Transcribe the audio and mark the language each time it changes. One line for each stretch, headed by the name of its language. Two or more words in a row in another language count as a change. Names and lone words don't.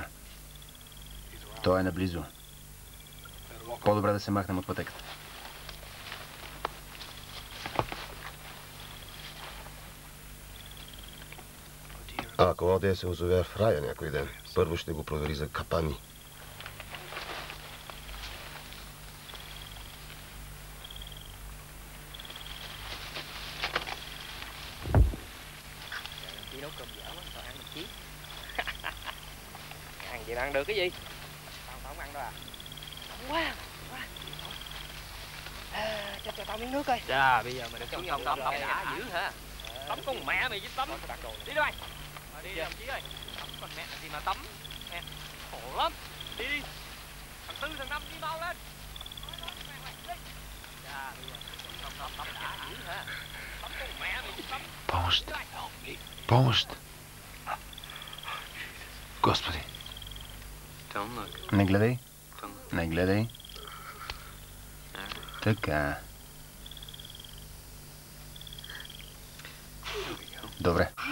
Bulgarian: Той е наблизо. По-добре да се махнем от пътеката. А ако Одея се озове в рая някой ден, първо ще го провери за капани.
Vietnamese: Ăn vậy ăn được cái gì? Tao không ăn đâu à? Quá, cho tao miếng nước coi. Dạ, bây giờ mày được cho tao tắm đã dữ hả? Tắm con mẹ mày với tắm. Đi đâu mày? Đi đồng chí ơi. Tắm con mẹ làm gì mà tắm? Nè, khổ lắm. Đi đi. Thằng Tư thằng Năm đi mau lên. Dạ, bây giờ tắm đã dữ hả? Tắm con mẹ mày với tắm.
Bulgarian: Помощ! Помощ! Господи! Не гледай. Не гледай. Така. Добре.